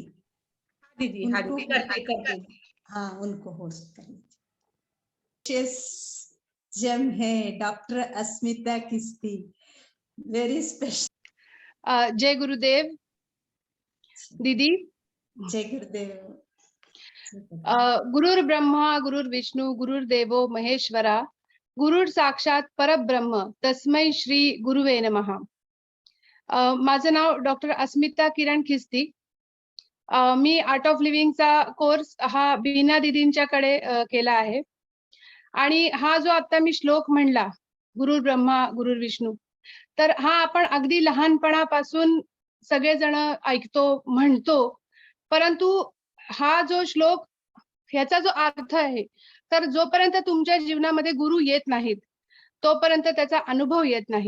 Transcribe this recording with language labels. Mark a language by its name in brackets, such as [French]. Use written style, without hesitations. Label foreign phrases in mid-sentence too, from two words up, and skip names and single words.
[Hindi] दीदी, हाँ उनको दीदी, करते हाँ उनको होस्ट करिए। जम है डॉक्टर अस्मिता किस्ती, [English] very special. [Hindi] जय गुरुदेव दीदी। जय गुरुदेव। [Sanskrit] गुरुर ब्रह्मा गुरुर विष्णू गुरुर्देवो महेश्वरा, गुरुर साक्षात परब्रह्म तस्मै श्री गुरुवे नमः। [Marathi] माझं नाव डॉक्टर अस्मिता किरण खिस्ती। मी आर्ट ऑफ लिव्हिंगचा कोर्स हा बीना दीदींच्याकडे केला आहे आणि हा जो आता मी श्लोक म्हणला, [Sanskrit] गुरुर ब्रह्मा गुरुर विष्णू, [Marathi] तर हा आपण अगदी लहानपणापासून सगळेजण ऐकतो, म्हणतो, परंतु हा जो श्लोक, ह्याचा जो अर्थ आहे, तर जोपर्यंत तुमच्या जीवनामध्ये गुरु येत नाहीत तोपर्यंत त्याचा अनुभव येत नाही।